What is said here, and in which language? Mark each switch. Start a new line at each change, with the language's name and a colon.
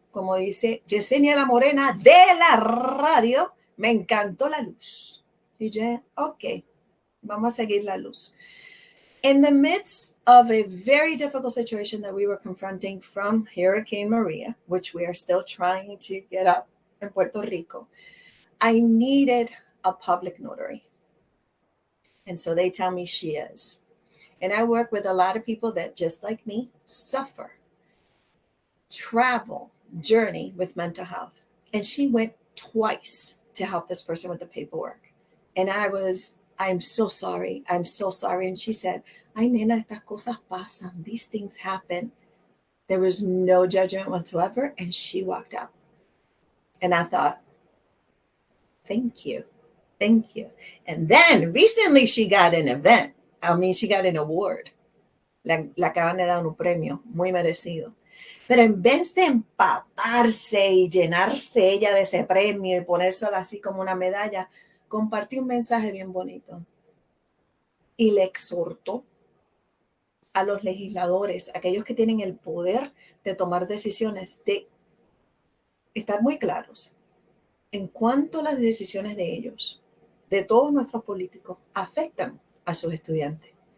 Spanish: Como dice Yesenia la Morena de la radio, me encantó la luz. Y yo, ok, vamos a seguir la luz.
English: In the midst of a very difficult situation that we were confronting from Hurricane Maria, which we are still trying to get up in Puerto Rico, I needed a public notary. And so they tell me she is. And I work with a lot of people that, just like me, suffer, travel, journey with mental health. And she went twice to help this person with the paperwork. And I'm so sorry. I'm so sorry. And she said,
Spanish: ay, nena, estas cosas pasan.
English: These things happen. There was no judgment whatsoever. And she walked out. And I thought, thank you. Thank you. And then recently she got an event. She got an award.
Spanish: Le acaban de dar un premio muy merecido. Pero en vez de empaparse y llenarse ella de ese premio y ponérselo así como una medalla, compartió un mensaje bien bonito y le exhortó a los legisladores, aquellos que tienen el poder de tomar decisiones, de estar muy claros en cuanto las decisiones de ellos, de todos nuestros políticos, afectan a sus estudiantes.